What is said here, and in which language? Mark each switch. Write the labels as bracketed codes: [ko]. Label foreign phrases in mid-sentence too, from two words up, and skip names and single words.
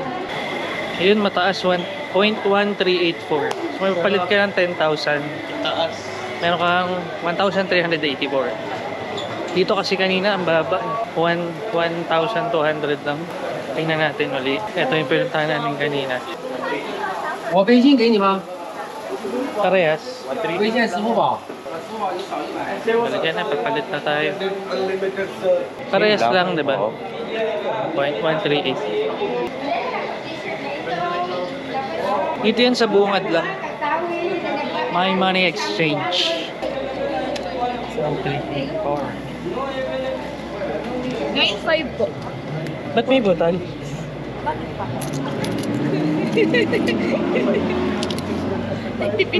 [tl] Ayun, mataas. 1.1384. So, may palit ka ng 10,000. Taas. Meron kang 1,384. Dito kasi kanina, ang baba. 1,200 lang. Tingnan natin ulit. Ito yung pinuntahan namin kanina. [zh] 我微信给你吗？ [tl] Parehas. [zh] 微信支付宝。 [tl] Balikan na, papalit na tayo. Parehas lang, di ba? 0.138. Ito yan sa bungad lang. [en] My money exchange. [tl] 1,384. 9.5 po. Ba't may butal? Nagtipid